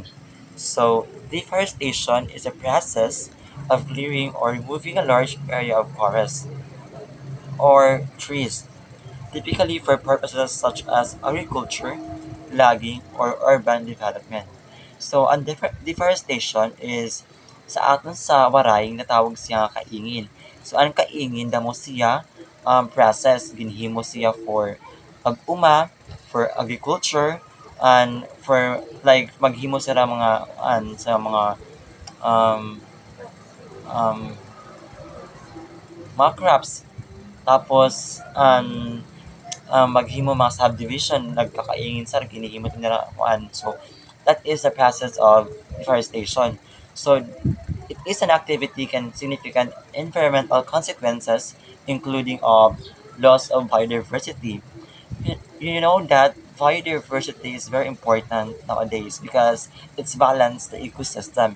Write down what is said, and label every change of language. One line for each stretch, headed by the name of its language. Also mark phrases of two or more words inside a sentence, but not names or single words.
English: So, deforestation is a process of clearing or removing a large area of forest or trees, typically for purposes such as agriculture, logging, or urban development.
Hiligaynon: So, ang deforestation is sa aton sa waray natawag siya kaingin. So, ang kaingin damo siya process ginhimo siya for pag-uma,
English: for agriculture, and for like
Hiligaynon: maghimo sila sa mga um, um, mga crops. Tapos maghimo mga subdivision nagkakaingin sa ginihimo nila kuan.
English: So that is the process of deforestation. So it is an activity can significant environmental consequences including of loss of biodiversity. You know that biodiversity is very important nowadays because it's balanced the ecosystem.